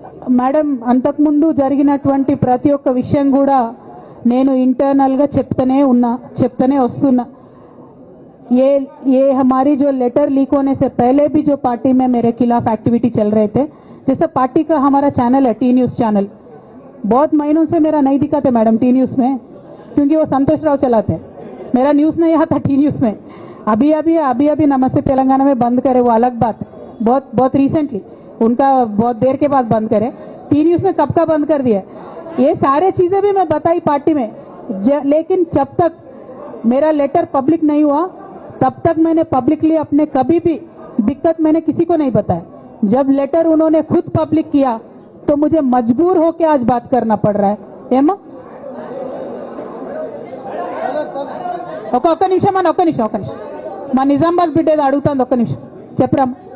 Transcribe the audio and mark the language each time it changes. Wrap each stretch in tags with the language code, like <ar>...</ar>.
<te>Madam, అంతకుముందు జరిగినటువంటి ప్రతి ఒక్క విషయం కూడా నేను ఇంటర్నల్గా చెప్తూనే వస్తున్నా.</te> <hi>ये हमारी जो लेटर लीक होने से पहले भी जो पार्टी में मेरे खिलाफ एक्टिविटी चल रहे थे, जैसे पार्टी का हमारा चैनल है टी न्यूज़ चैनल, बहुत महीनों से मेरा नहीं दिखाते मैडम टी न्यूज़ में, क्योंकि वो संतोष राव चलाते हैं. मेरा न्यूज़ नहीं आता टी न्यूज़ में. अभी नमस्ते तेलंगाना में बंद करे, वो अलग बात. बहुत रिसेंटली उनका बहुत देर के बाद बंद करे. टी न्यूज़ में कब का बंद कर दिया? ये सारे चीज़ें भी मैं बताई पार्टी में, लेकिन जब तक मेरा लेटर पब्लिक नहीं हुआ तब तक मैंने पब्लिकली अपने कभी भी दिक्कत मैंने किसी को नहीं बताया. जब लेटर उन्होंने खुद पब्लिक किया तो मुझे मजबूर होकर आज बात करना पड़ रहा है.</hi> <te>ఏమా ఒక్క నిమిషం మా నిజామాబాద్ బిడ్డ ఏదో అడుగుతుంది. ఒక్క నిమిషం చెప్పరా.</te>